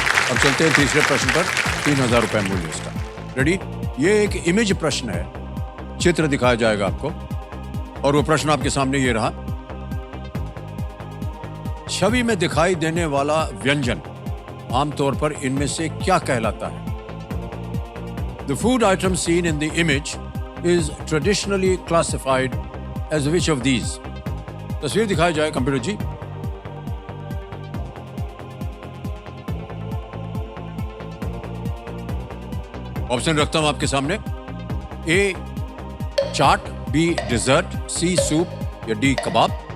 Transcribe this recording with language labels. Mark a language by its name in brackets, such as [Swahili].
[Hindi] अब चलते हैं तीसरे प्रश्न पर, 3000 रुपए मूल्य इसका। रेडी? ये एक इमेज प्रश्न है, चित्र दिखाया जाएगा आपको और वो प्रश्न आपके सामने ये रहा। छवि में दिखाई देने वाला व्यंजन आमतौर पर इनमें से क्या कहलाता है? [English] The food item seen in the image is traditionally classified as which of these? [Hindi] तस्वीर दिखाई जाए कंप्यूटर जी। ऑप्शन रखता हूं आपके सामने। ए चाट, बी डिजर्ट, सी सूप या डी कबाब।